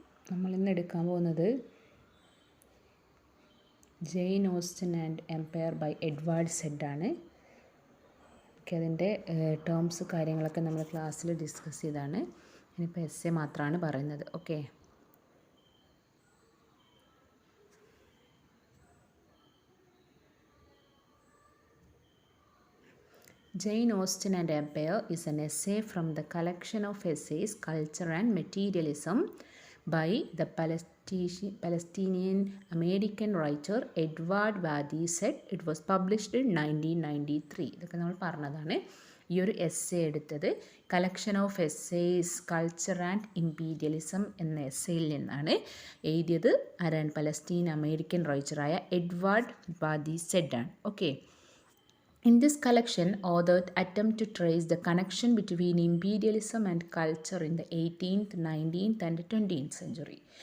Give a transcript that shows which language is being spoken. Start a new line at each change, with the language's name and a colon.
Malayalam: നമ്മളിന്ന് എടുക്കാൻ പോകുന്നത് Jain Austen and Empire by Edward സെഡാണ്. Okay, അതിൻ്റെ ടേംസ് കാര്യങ്ങളൊക്കെ നമ്മൾ ക്ലാസ്സിൽ ഡിസ്കസ് ചെയ്താണ്. ഇനിയിപ്പോൾ എസ്സേ മാത്രമാണ് പറയുന്നത്.
English: Okay, Jane Austen and Empire is an essay from the collection of essays Culture and Materialism by the Palestinian American writer Edward Wadi said. It was published in 1993.
Malayalam: ഇതൊക്കെ നമ്മൾ പറഞ്ഞതാണ്. ഈ ഒരു എസ്സേ എടുത്തത് collection of essays culture and imperialism എന്ന എസ്സേയിൽ നിന്നാണ്. എഴുതിയത് ആരാണ്? Palestine American റൈറ്ററായ Edward Wadi സെഡാണ്.
English: Okay, in this collection, authors attempt to trace the connection between imperialism and culture in the 18th, 19th and 20th century.